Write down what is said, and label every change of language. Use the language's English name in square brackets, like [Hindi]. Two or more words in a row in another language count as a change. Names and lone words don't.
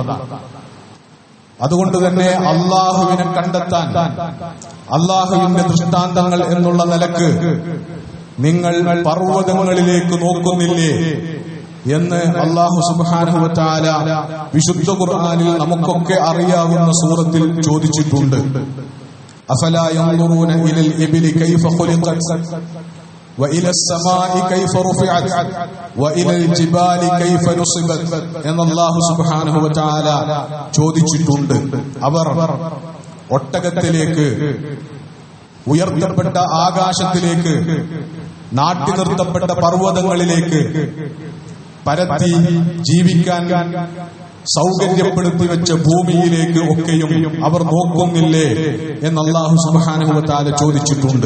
[Malayalam] അതുകൊണ്ട് തന്നെ അല്ലാഹുവിനെ കണ്ടെത്താൻ അല്ലാഹുവിന്റെ ദൃഷ്ടാന്തങ്ങൾ എന്നുള്ള നിലക്ക് നിങ്ങൾ പർവ്വതങ്ങളിലേക്ക് നോക്കുന്നില്ലേ എന്ന് അല്ലാഹു [Arabic] سبحانه وتعالى [Malayalam] വിശുദ്ധ ഖുർആനിൽ നമുക്കൊക്കെ അറിയാവുന്ന സൂറത്തിൽ ചോദിച്ചിട്ടുണ്ട്. [Arabic] أفلا ينظرون إلى الإبل كيف خلقت وإلى السماء كيف رفعت وإلى الجبال كيف نصبت [Malayalam] എന്ന് അല്ലാഹു സുബ്ഹാനഹു വ തആല ചോദിച്ചിട്ടുണ്ട്. അവർ ഒട്ടകത്തിലേക്ക്, ഉയർത്തപ്പെട്ട ആകാശത്തിലേക്ക്, നാട്ടി നിർത്തപ്പെട്ട പർവ്വതങ്ങളിലേക്ക്, പരത്തി ജീവിക്കാൻ സൗകര്യപ്പെടുത്തി വെച്ച ഭൂമിയിലേക്ക് ഒക്കെയും അവർ നോക്കുന്നില്ലേ എന്ന് അല്ലാഹു [Arabic] سبحانه وتعالى [Malayalam] ചോദിച്ചിട്ടുണ്ട്.